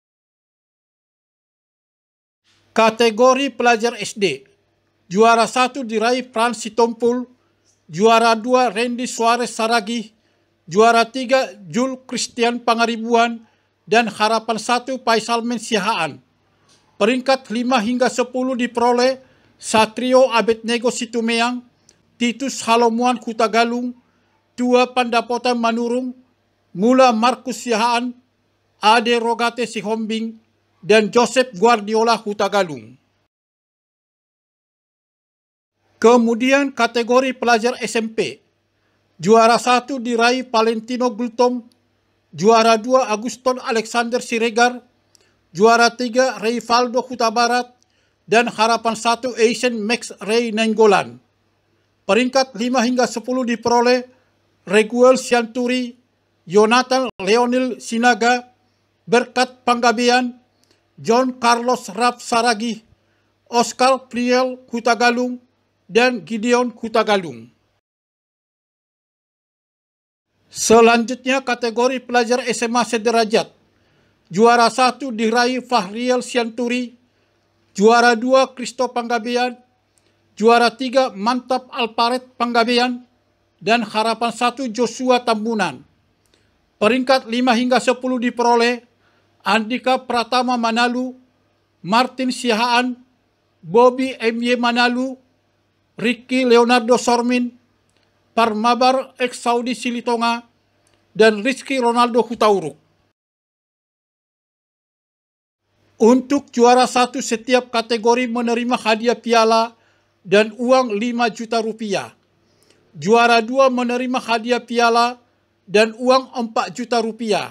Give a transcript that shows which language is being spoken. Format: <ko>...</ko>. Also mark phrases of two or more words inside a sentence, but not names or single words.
<id>Kategori pelajar SD, juara 1 diraih Frans Sitompul, juara 2 Randy Suarez Saragih, juara 3 Jul Christian Pangaribuan, dan harapan 1 Faisal Mensihaan. Peringkat 5 hingga 10 diperoleh Satrio Abednego Situmeang, Titus Halomuan Hutagalung, Tua Pandapotan Manurung, Mula Markus Sihaan, Ade Rogate Sihombing, dan Joseph Guardiola Hutagalung. Kemudian kategori pelajar SMP. Juara 1 diraih Valentino Gultom, juara 2 Aguston Alexander Siregar, juara 3 Rivaldo Huta Barat, dan harapan 1 Asian Max Ray Nainggolan. Peringkat 5 hingga 10 diperoleh Reguel Sianturi, Jonathan Leonil Sinaga, Berkat Panggabean, John Carlos Rap Saragih, Oscar Priel Hutagalung, dan Gideon Hutagalung. Selanjutnya kategori pelajar SMA sederajat. Juara 1 diraih Fahriel Sianturi, juara 2 Kristo Panggabean, juara 3 Mantap Alparet Panggabean, dan harapan 1 Joshua Tambunan. Peringkat 5 hingga 10 diperoleh Andika Pratama Manalu, Martin Sihaan, Bobby M.Y. Manalu, Ricky Leonardo Sormin, Parmabar X Saudi Silitonga, dan Rizky Ronaldo Hutauruk. Untuk juara 1 setiap kategori menerima hadiah piala dan uang 5 juta rupiah. Juara 2 menerima hadiah piala dan uang 4 juta rupiah.</id>